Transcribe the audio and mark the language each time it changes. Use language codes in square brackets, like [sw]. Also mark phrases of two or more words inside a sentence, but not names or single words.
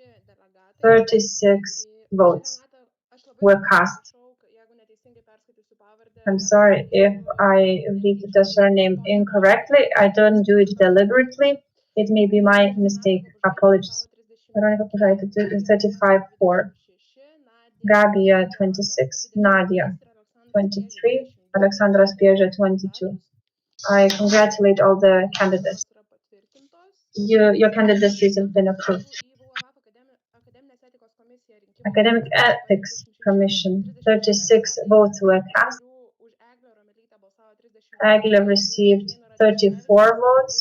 [en] 36 votes were cast. I'm sorry if I read the surname incorrectly. I don't do it deliberately. It may be my mistake. Apologies. Veronika Pužaitė 35 for. Gabija 26. Nadia 23. Aleksandras Pieža 22. I congratulate all the candidates. Your candidacy has been approved. Academic Ethics Commission, 36 votes were cast. Eglė received 34 votes.